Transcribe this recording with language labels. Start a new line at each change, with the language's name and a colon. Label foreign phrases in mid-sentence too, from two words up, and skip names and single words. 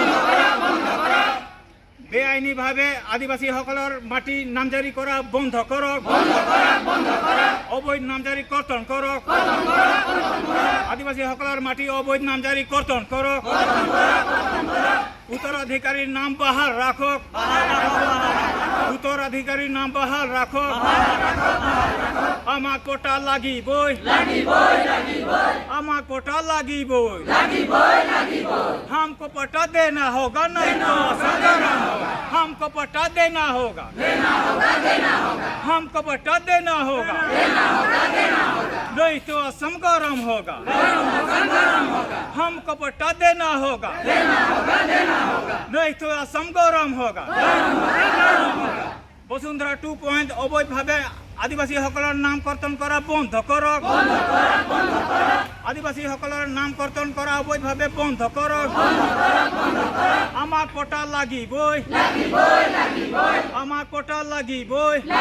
Assamese: বেআইনীভাৱে আদিবাসীসকলৰ মাটি নামজাৰি কৰা বন্ধ কৰক অবৈধ নামজাৰি কৰ্তন কৰক আদিবাসীসকলৰ মাটি অবৈধ নামজাৰি কৰ্তন কৰক উত্তৰাধিকাৰীৰ নাম বাহাল ৰাখক উত্তৰাধিকাৰীৰ নাম বাহাল ৰাখক আমাক পট্টা লাগিবই আমাক পট্টা লাগিবই
Hindi: हमको पट्टा देना होगा नहीं तो संग्राम होगा हमको पट्टा देना होगा हमको पट्टा देना होगा नहीं तो संग्राम होगा हमको पट्टा देना होगा नहीं तो संग्राम होगा
Assamese: বসুন্ধৰা 2 অবৈধভাৱে আদিবাসীসকলৰ নাম কৰ্তন কৰা বন্ধ কৰক আদিবাসীসকলৰ নাম কৰ্তন কৰা অবৈধভাৱে বন্ধ কৰক আমাক পট্টা লাগিবই আমাক পট্টা লাগিবই